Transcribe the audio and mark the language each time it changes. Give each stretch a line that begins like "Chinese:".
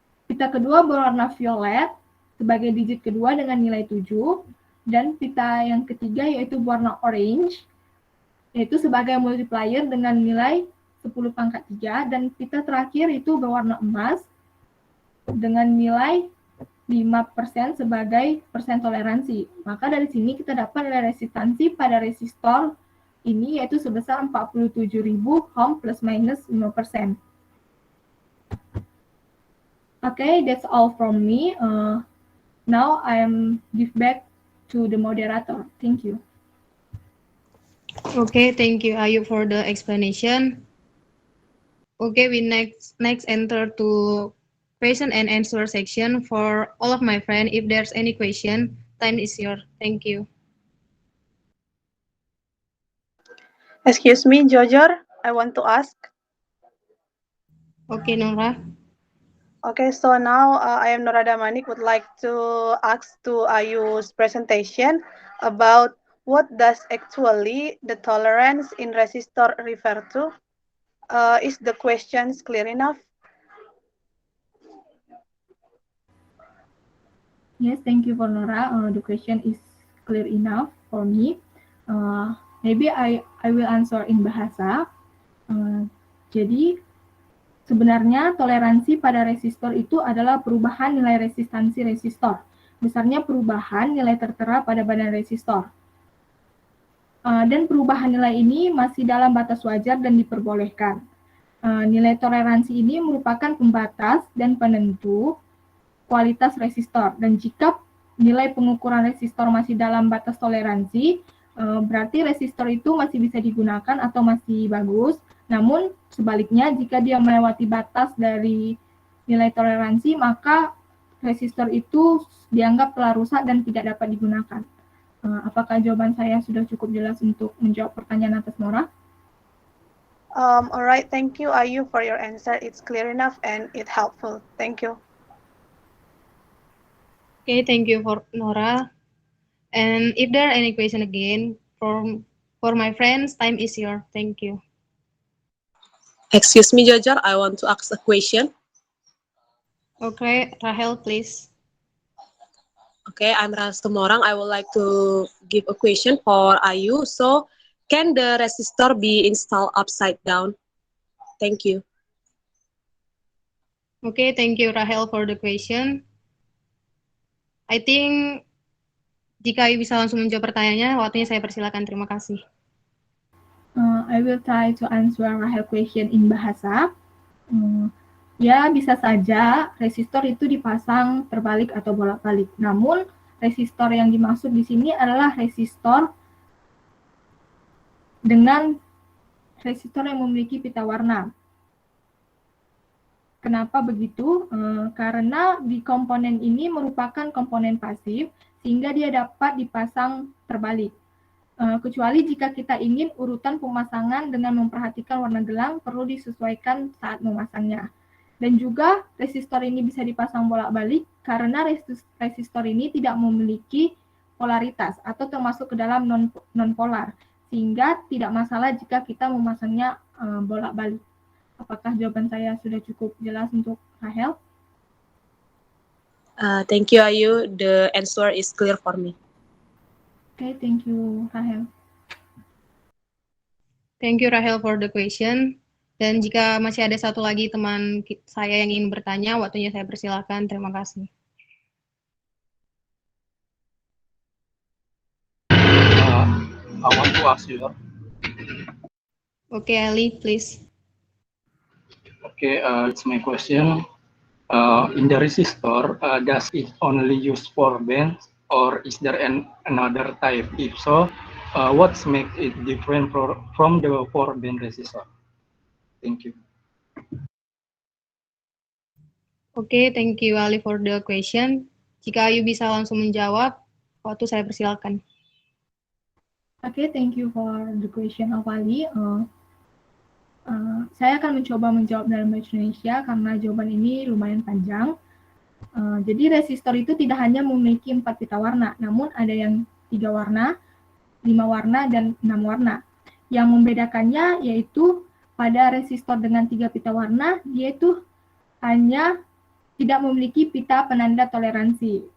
Indonesian: pita kedua berwarna violet sebagai digit kedua dengan nilai 7, dan pita yang ketiga yaitu berwarna orange, yaitu sebagai multiplier dengan nilai 10 pangkat 3, dan pita terakhir itu berwarna emas dengan nilai 5% sebagai persen toleransi. Maka dari sini kita dapat nilai resistansi pada resistor ini yaitu sebesar 47.000 ohm plus minus 5%.
English: Okay, that's all from me. Now I am give back to the moderator. Thank you. Okay, thank you, Ayu, for the explanation. Okay, we next enter to question and answer section. For all of my friends, if there's any question, time is yours. Thank you. Excuse me, Jojor, I want to ask. Okay, Nora. Okay, so now I am Nora Damanik, would like to ask to Ayu's presentation about what does actually the tolerance in resistor refer to. Is the questions clear enough? Yes, thank you for Nora. The question is clear enough for me. Maybe I will answer in bahasa.
Indonesian: Jadi sebenarnya toleransi pada resistor itu adalah perubahan nilai resistansi resistor. Besarnya perubahan nilai tertera pada badan resistor. Dan perubahan nilai ini masih dalam batas wajar dan diperbolehkan. Nilai toleransi ini merupakan pembatas dan penentu kualitas resistor. Dan jika nilai pengukuran resistor masih dalam batas toleransi, berarti resistor itu masih bisa digunakan atau masih bagus. Namun sebaliknya, jika dia melewati batas dari nilai toleransi, maka resistor itu dianggap telah rusak dan tidak dapat digunakan. Apakah jawaban saya sudah cukup jelas untuk menjawab pertanyaan atas Nora?
English: Alright, thank you Ayu for your answer. It's clear enough and it's helpful. Thank you. Okay, thank you for Nora. And if there are any question again for my friends, time is yours. Thank you. Excuse me, Jojo, I want to ask a question. Okay, Rahel, please. Okay, I'm Rahel Semorang. I would like to give a question for Ayu. So, can the resistor be installed upside down? Thank you. Okay, thank you Rahel for the question. I think
Indonesian: jika Ayu bisa langsung menjawab pertanyaannya, waktunya saya persilakan. Terima kasih.
English: I will try to answer Rahel question in bahasa.
Indonesian: Ya, bisa saja resistor itu dipasang terbalik atau bolak-balik. Namun, resistor yang dimaksud di sini adalah resistor dengan resistor yang memiliki pita warna. Kenapa begitu? Karena di komponen ini merupakan komponen pasif, sehingga dia dapat dipasang terbalik. Kecuali jika kita ingin urutan pemasangan dengan memperhatikan warna gelang perlu disesuaikan saat memasangnya. Dan juga resistor ini bisa dipasang bolak-balik karena resistor ini tidak memiliki polaritas atau termasuk ke dalam non-polar, sehingga tidak masalah jika kita memasangnya bolak-balik. Apakah jawaban saya sudah cukup jelas untuk Rahel?
English: Thank you, Ayu. The answer is clear for me. Okay, thank you, Rahel. Thank you, Rahel, for the question.
Indonesian: Dan jika masih ada satu lagi teman saya yang ingin bertanya, waktunya saya persilakan. Terima kasih.
English: I want to ask you. Okay, Ali, please. Okay, it's my question. In the resistor, does it only use 4 bands, or is there another type? If so, what makes it different from the 4-band resistor? Thank you. Okay, thank you Ali for the question.
Indonesian: Jika Ayu bisa langsung menjawab, waktu saya persilakan.
English: Okay, thank you for the question of Ali.
Indonesian: Saya akan mencoba menjawab dalam bahasa Indonesia karena jawaban ini lumayan panjang. Jadi resistor itu tidak hanya memiliki 4 pita warna, namun ada yang 3 warna, 5 warna, dan 6 warna. Yang membedakannya yaitu pada resistor dengan 3 pita warna, dia itu hanya tidak memiliki pita penanda toleransi.